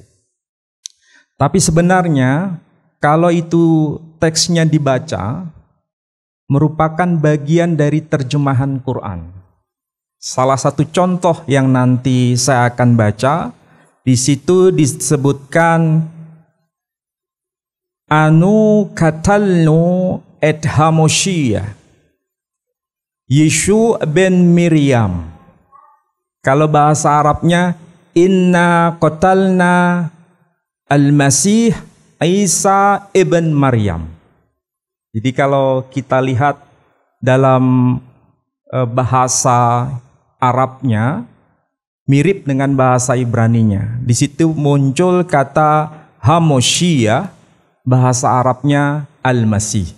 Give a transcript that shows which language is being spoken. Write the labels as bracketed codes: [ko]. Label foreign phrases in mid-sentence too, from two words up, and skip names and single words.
[id] Tapi sebenarnya kalau itu teksnya dibaca, merupakan bagian dari terjemahan Quran. Salah satu contoh yang nanti saya akan baca, di situ disebutkan [he] אנו קטלנו את המשיח ישו בן מרים. [id] Kalau bahasa Arabnya [ar] إنا قتلنا المسيح عيسى ابن مريم. [id] Jadi kalau kita lihat dalam bahasa Arabnya mirip dengan bahasa Ibraninya. Di situ muncul kata Hamoshiyah, bahasa Arabnya al-Masih.